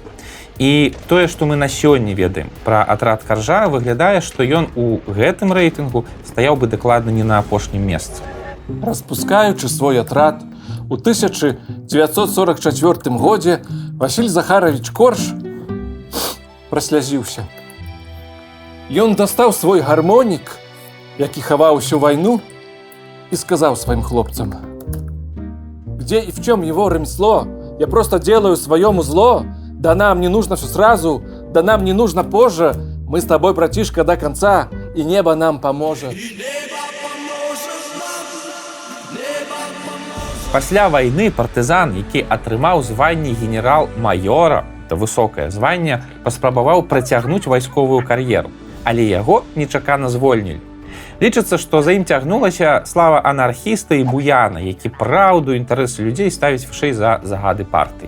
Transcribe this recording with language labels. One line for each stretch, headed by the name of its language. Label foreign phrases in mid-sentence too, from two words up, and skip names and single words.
Belarusian: І тое, што мы на сёння ведаем пра атрад Каржа, выглядае, што ён у гэтым рэйтынгу стаяў бы дакладна не на апошнім месцы. Распускаючы свой атрад, у 1944 годзе Васіль Захарович Корж праслязіўся. Ён дастаў свой гармонік, які хаваў усю вайну,
Russian: и сказал своим хлопцам: «Где и в чем его ремесло? Я просто делаю своему зло. Да нам не нужно все сразу, да нам не нужно позже. Мы с тобой, братишка, до конца, и небо нам поможет».
Belarusian: Пасля вайны партызан, які атрымаў званне генерал-майора, это высокае званне, паспрабаваў працягнуць вайсковую кар'еру, але яго нечакана звольнілі. Лічыцца, што за ім цягнулася слава анархіста і буяна, які праўду і інтарэсы людзей ставіць вышэй за загады партыі.